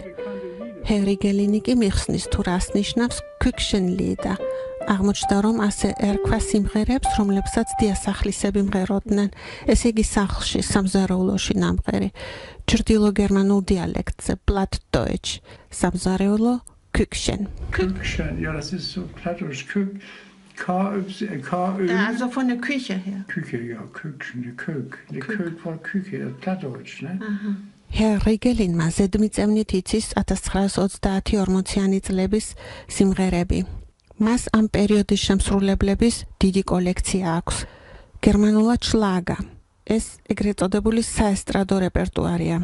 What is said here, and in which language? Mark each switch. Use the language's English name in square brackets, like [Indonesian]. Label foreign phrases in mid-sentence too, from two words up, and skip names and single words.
[Georgian] რიგელინი კი მიხსნის თუ რას ნიშნავს ქუქშენლიდა. აღმოჩნდა რომ ასე ერქვა სიმღერებს, რომლებსაც დიასახლისები მღეროდნენ. ესე იგი სახლში, სამზარეულოში ნამღერი. ჩრდილო გერმანულ დიალექტზე, Plattdeutsch, სამზარეულო Küchen. [German] Küchen, ja, das ist so plattisch. Also von der Küche her. Küche, ja, Küchen, die Kök. Die Kök von Küche, das Plattdeutsch, ne? [Georgian] რიგელინმა ზედმიწევნით იცის 1930-40-იანი წლების სიმღერები. მას ამ პერიოდის შემსრულებლების დიდი კოლექცია აქვს. გერმანულად შლაგა. ეს ეგრეთ წოდებული საესტრადო რეპერტუარია.